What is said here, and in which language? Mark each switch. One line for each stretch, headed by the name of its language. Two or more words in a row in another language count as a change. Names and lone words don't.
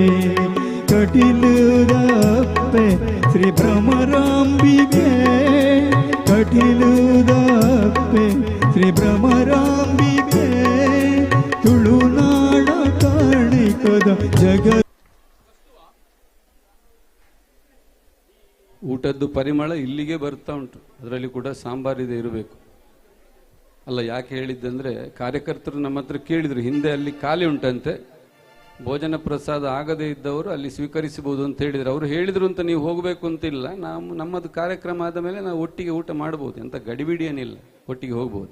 Tulu: ಕಟಿಲುದಪ್ಪೆ ಶ್ರೀ ಭ್ರಮರಾಂಬಿಕೆ ಕಟಿಲುದಪ್ಪೆ ಶ್ರೀ ಭ್ರಮರಾಂಬಿಕೆ ತುಳುನಾಡ ಕಾಣಿಕದ ಜಗ
Kannada: ಊಟದ್ದು ಪರಿಮಳ ಇಲ್ಲಿಗೆ ಬರ್ತಾ ಉಂಟು. ಅದರಲ್ಲಿ ಕೂಡ ಸಾಂಬಾರಿದೆ ಇರಬೇಕು. ಅಲ್ಲ, ಯಾಕೆ ಹೇಳಿದ್ದಂದ್ರೆ ಕಾರ್ಯಕರ್ತರು ನಮ್ಮ ಹತ್ರ ಕೇಳಿದ್ರು, ಹಿಂದೆ ಅಲ್ಲಿ ಖಾಲಿ ಉಂಟಂತೆ, ಭೋಜನ ಪ್ರಸಾದ ಆಗದೇ ಇದ್ದವರು ಅಲ್ಲಿ ಸ್ವೀಕರಿಸಬಹುದು ಅಂತ ಹೇಳಿದ್ರು. ಅವರು ಹೇಳಿದ್ರು ಅಂತ ನೀವು ಹೋಗಬೇಕು ಅಂತಿಲ್ಲ, ನಮ್ಮದು ಕಾರ್ಯಕ್ರಮ ಆದ ಮೇಲೆ ನಾವು ಒಟ್ಟಿಗೆ ಊಟ ಮಾಡಬಹುದು, ಅಂತ ಗಡಿಬಿಡಿ ಏನಿಲ್ಲ, ಒಟ್ಟಿಗೆ ಹೋಗ್ಬೋದು.